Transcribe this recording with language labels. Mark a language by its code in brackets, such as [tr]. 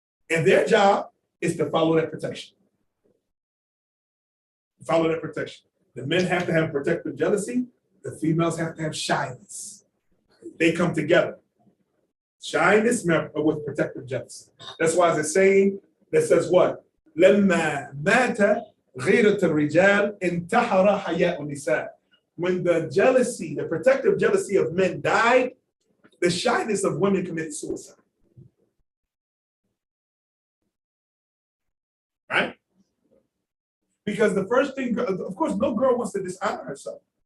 [en] And their job is to follow that protection. Follow that protection. The men have to have protective jealousy. The females have to have shyness. They come together. Shyness with protective jealousy. That's why there's a saying that says what? [ar] لما مات غيرة الرجال انتحر حياء النساء. [en] When the jealousy, the protective jealousy of men died, the shyness of women committed suicide. Right? Because the first thing, of course, no girl wants to dishonor herself.